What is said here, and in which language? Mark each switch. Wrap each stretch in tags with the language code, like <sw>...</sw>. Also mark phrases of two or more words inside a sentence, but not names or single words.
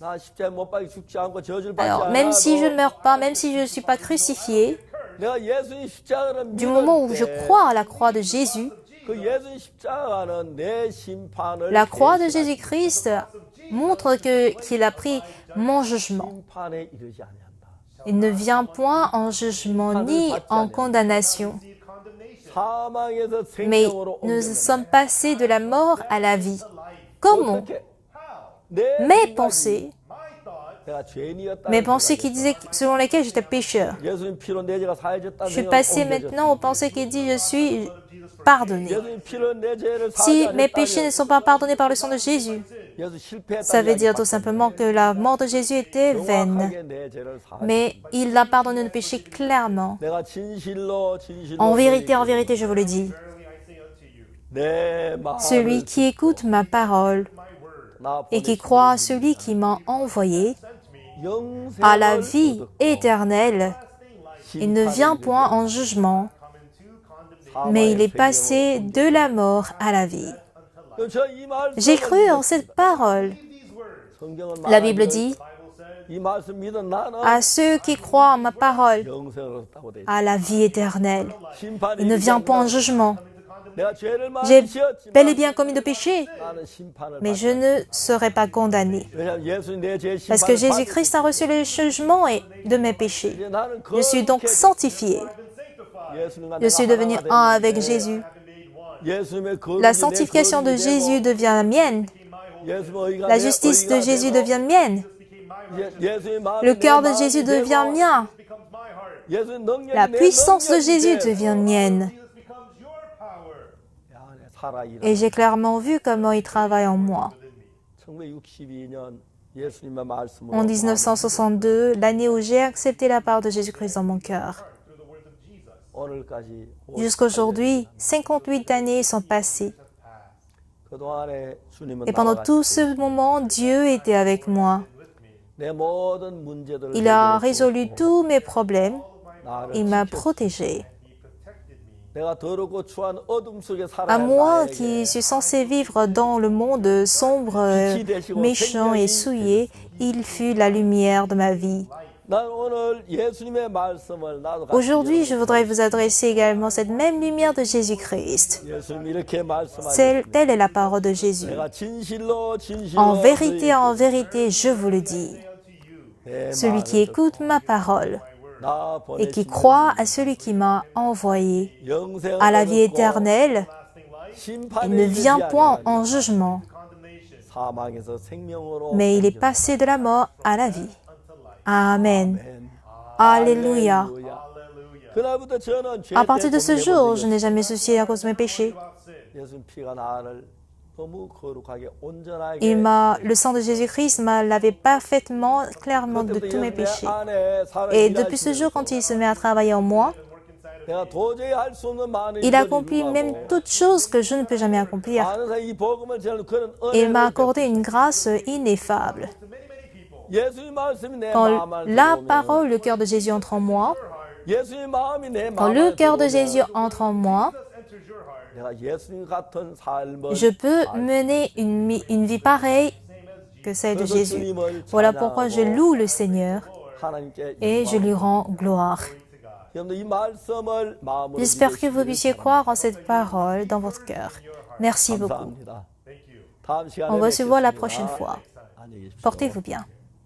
<fr>Alors, même si je ne meurs pas, même si je ne suis pas crucifié, du moment où je crois à la croix de Jésus, la croix de Jésus-Christ montre qu'il a pris mon jugement. Il ne vient point en jugement ni en condamnation. Mais nous sommes passés de la mort à la vie. Comment? Mes pensées,</fr> <ko>내가 죄인이었다.</ko> <fr>mes pensées qui disaient, selon lesquelles j'étais pécheur.</fr> <ko>예수님 피로 내 죄가 사해졌다는</ko> <fr>Je suis</fr> <ko>생각을</ko> <fr>passé</fr> <ko>옮겨졌습니다.</ko> <fr>maintenant aux pensées qui disent je suis pardonné.</fr> <ko>예수님 피로 내 죄를</ko> <fr>Si mes péchés ne</fr> <ko>사하셨다면</ko> <fr>sont pas pardonnés par le sang de Jésus,</fr> <ko>예수 실패했다는</ko> <fr>ça veut dire</fr> <ko>이야기</ko> <fr>tout simplement que la mort de Jésus était vaine.</fr> <ko>정확하게 내 죄를 사하셨다.</ko> <fr>Mais il a pardonné nos péchés clairement.</fr> <ko>내가 진실로</ko> <fr>En vérité, je vous le dis,</fr> <ko>내 마음을</ko> <fr>celui qui écoute ma parole</fr> <ko>나</ko> <fr>et qui croit à celui qui m'a envoyé</fr> <ko>영생을</ko> <fr>a la vie</fr> <ko>얻었고</ko> <fr>éternelle. Il ne vient point en jugement, mais il est passé de la mort à la vie.</fr> <ko>저 이 말씀을</ko> <fr>J'ai cru en cette parole.</fr> <ko>성경은</ko> <fr>La Bible dit,</fr> <ko>이 말씀 믿은 나는</ko> <fr>à ceux qui croient en ma parole,</fr> <ko>영생을 얻었다고 돼 있어.</ko> <fr>à la vie éternelle.</fr> <ko>심판이</ko> <fr>Il ne vient pas en jugement.</fr> <ko>내가 죄를 많이</ko> <fr>J'ai</fr> <ko>지었지만</ko> <fr>bel et bien commis de péché,</fr> <ko>나는 심판을</ko> <fr>mais</fr> <ko>받.</ko> <fr>je ne serai pas condamné.</fr> <ko>왜냐하면 예수님 내 죄</ko> <fr>Parce que</fr> <ko>심판을 받.</ko> <fr>Jésus-Christ a reçu le jugement de mes péchés.</fr> <ko>이제 나는</ko> <fr>Je suis donc sanctifié.</fr> <ko>예수님과</ko> <fr>Je suis devenu un avec Jésus.</fr> <ko>예수님의 거룩이</ko> <fr>La</fr> <ko>내</ko> <fr>sanctification de</fr> <ko>거룩이</ko> <fr>Jésus</fr> <ko>되고</ko> <fr>devient mienne.</fr> <ko>예수님의 의가</ko> <fr>La</fr> <ko>내</ko> <fr>justice de</fr> <ko>의가</ko> <fr>Jésus</fr> <ko>되고</ko> <fr>devient mienne.</fr> <ko>예수님의 마음이</ko> <fr>Le</fr> <ko>내</ko> <fr>cœur de</fr> <ko>마음이</ko> <fr>Jésus</fr> <ko>되고</ko> <fr>devient mien.</fr> <ko>예수님 능력이</ko> <fr>La</fr> <ko>내</ko> <fr>puissance de</fr> <ko>능력이</ko> <fr>Jésus</fr> <ko>되고</ko> <fr>devient mienne.</fr> <ko>야, 내 살아 일하.</ko> <fr>Et j'ai clairement vu comment il travaille en moi.</fr> <ko>1962년 예수님의 말씀으로</ko> <fr>En 1962, l'année où j'ai accepté la part de Jésus-Christ dans mon cœur.</fr> <ko>오늘까지</ko> <fr>Jusqu'aujourd'hui, 58 années sont passées.</fr> <ko>그동안에 주님은</ko> <fr>Et pendant</fr> <ko>나와</ko> <fr>tout</fr> <ko>같이</ko> <fr>ce moment, Dieu était avec moi.</fr> <ko>내 모든 문제들을</ko> <fr>Il a</fr> <ko>해결해</ko> <fr>résolu</fr> <ko>주었고</ko> <fr>tous mes problèmes.</fr> <ko>나를</ko> <fr>Il m'a</fr> <ko>지켰어.</ko> <fr>protégé.</fr> <ko>내가 더럽고 추한 어둠 속에</ko> <fr>À</fr> <ko>살아야</ko> <fr>moi</fr> <ko>나에게</ko> <fr>qui suis censé vivre dans le monde sombre, méchant et souillé, il fut la lumière de ma vie.</fr> <ko>난 오늘 예수님의 말씀을 나도 같이</ko> <fr>Aujourd'hui, je voudrais vous adresser également cette même lumière de Jésus-Christ.</fr> <ko>예수님 이렇게 말씀하셨습니다.</ko> <fr>Telle est la parole de Jésus.</fr> <ko>내가 진실로</ko> <fr>En vérité, je vous le dis.</fr> <ko>내</ko> <fr>Celui qui écoute ma parole</fr> <ko>나</ko> <fr>et qui</fr> <ko>보내신</ko> <fr>croit à celui qui m'a envoyé</fr> <ko>영생을</ko> <fr>à la vie</fr> <ko>얻고</ko> <fr>éternelle,</fr> <ko>심판에</ko> <fr>il ne vient</fr> <ko>이르지</ko> <fr>point</fr> <ko>아니하리라.</ko> <fr>en jugement,</fr> <ko>사망에서 생명으로</ko> <fr>mais il est</fr> <ko>옮겨져.</ko> <fr>passé de la mort à la vie. Amen.</fr> <ko>아멘.</ko> <fr>Alléluia.</fr> <ko>그날부터 저는 죄</ko> <fr>À partir de</fr> <ko>때문에</ko> <fr>ce jour, je n'ai jamais soucié à cause de mes péchés.</fr> <ko>예수님 피가 나를 너무 거룩하게 온전하게</ko> <fr>Le sang de Jésus-Christ m'a lavé parfaitement, clairement de tous mes péchés. Et depuis ce jour, quand il se met à travailler en moi,</fr> <ko>내가 도저히 할 수 없는 많은</ko> <fr>il</fr> <ko>일들을</ko> <fr>accomplit</fr> <ko>이루고</ko> <fr>même toutes choses que je ne peux jamais accomplir.</fr> <ko>많은 사람 이 복음을 저는 그런</ko> <fr>Et il m'a</fr> <ko>은혜를</ko> <fr>accordé une grâce ineffable.</fr> <ko>예수님 말씀이 내</ko> <fr>Quand</fr> <ko>마음을</ko> <fr>la</fr> <ko>들어오면</ko> <fr>parole, le cœur de Jésus entre en moi,</fr> <ko>예수님 마음이 내</ko> <fr>quand le</fr> <ko>마음을</ko> <fr>cœur de</fr> <ko>들어오면</ko> <fr>Jésus entre en moi,</fr> <ko>내가 예수님 같은 삶을</ko> <fr>je peux mener une vie pareille que celle de</fr> <ko>그래서</ko> <fr>Jésus.</fr> <ko>주님을</ko> <fr>Voilà pourquoi je</fr> <ko>찬양하고</ko> <fr>loue le Seigneur</fr> <ko>하나님께</ko> <fr>et je lui rends gloire.</fr> <ko>여러분들 이 말씀을 마음으로</ko> <fr>J'espère que vous</fr> <ko>믿으시기를</ko> <fr>puissiez croire en cette parole dans votre cœur. Merci beaucoup.</fr> <ko>감사합니다. 다음 시간에</ko> <fr>On va se voir la</fr> <ko>뵙겠습니다.</ko> <fr>prochaine fois.</fr> <ko>안녕히 계십시오.</ko> <fr>Portez-vous bien.</fr>